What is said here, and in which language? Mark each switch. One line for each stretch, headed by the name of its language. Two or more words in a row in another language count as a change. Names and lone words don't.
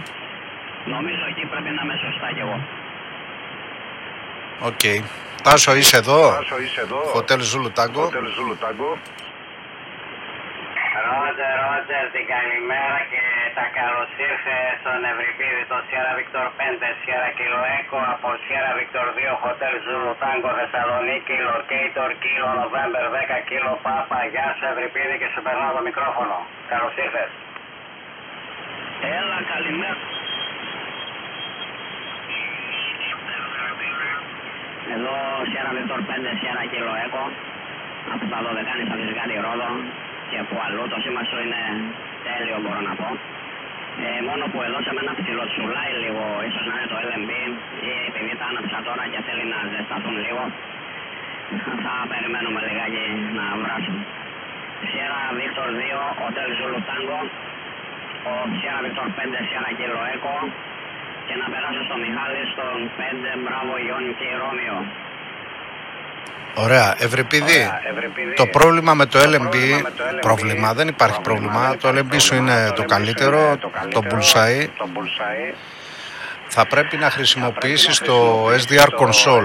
Greek: Νομίζω εκεί πρέπει να είμαι σωστά κι εγώ. Οκ. Τάσο, είσαι εδώ? Hotel Zulu Tango. Ρότε. Ρότζερ, την καλημέρα και τα καλώς ήρθε στον Ευρυπίδη, το Sierra Victor 5, Sierra Kilo Echo από Sierra Victor 2, Hotel Zulu Tango Θεσσαλονίκη, Locator Kilo November 10 Kilo Papa. Γεια σου Ευρυπίδη και σου περνάω το μικρόφωνο. Καλώς ήρθες. Έλα, καλημέρα. Εδώ Sierra Victor 5, Sierra Kilo Echo από τα 12 στα Βυζιγάτη Ρόδο και που αλλού το σήμα σου είναι τέλειο, μπορώ να πω. Μόνο που εδώ σε μένα ψιλοτσουλάει λίγο, ίσως να είναι το LMB ή επειδή τα άναψα τώρα και θέλει να ζεσταθούν λίγο. Θα περιμένουμε λιγάκι να βράσουν. Sierra Victor 2, Hotel Zulu Tango, ο Sierra Victor 5, Sierra Kilo Echo και να περάσω στο Μιχάλη στον 5, Μπράβο Ιόνι και Ρώμιο. Ωραία, Ευρυπίδη, το πρόβλημα με το LMB, δεν υπάρχει πρόβλημα, το LMB σου είναι το καλύτερο, το Bullseye. Θα πρέπει να χρησιμοποιήσεις το SDR Console.